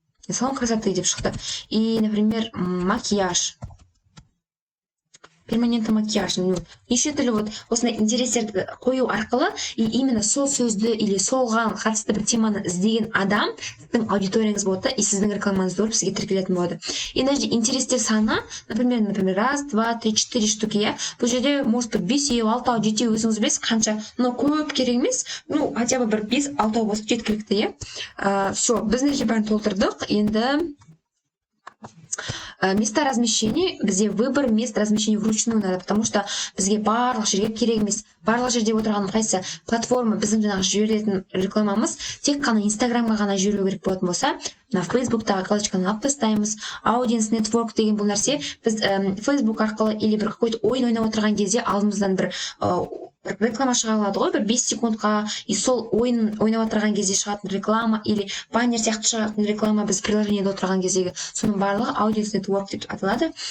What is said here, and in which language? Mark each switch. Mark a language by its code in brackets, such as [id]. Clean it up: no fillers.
[ru] Салон красоты [kk] деп шықты. [ru] И, например, макияж. Перманентный макияж. [kk] Неше түрлі вот осындай интерестерді қою арқылы и именно сол сөзді или солған қатысты бір теманы іздеген адам сіздің аудиторияңыз болады и сіздің рекламаңыз зорып сізге тіркелетін болады. [ru] И даже интерестер саны, например, раз, два, три, четыре штуки, иә. [kk] Бұл жерде может быть 5, 6, 7 өзіңіз білесіз қанша, но көп керек емес. Ну, хотя бы бір 5, 6 болса жеткілікті, иә. Все, біз мына жерде бәрін толтырдық. [ru] Енді места размещения, где выбор мест размещения вручную надо, потому что [kk] бізге барлық жерге керек емес. Барлық жерде отырған қайсы платформа біздің жаңағы жіберетін рекламамыз тек қана Инстаграмға ғана жіберу керек болатын болса, на Фейсбуктағы галочканы алып тастаймыз. Audience Network деген бұл нәрсе біз Фейсбук арқылы или бір какой-то ойын ойнап отырған кезде алдымыздан бір реклама шыға алады ғой, бір 5 секундқа, и сол ойын ойнап отырған кезде шығатын реклама или баннер сияқты шығатын реклама біз приложениеде отырған кездегі, соның барлығы Audience Network деп аталады.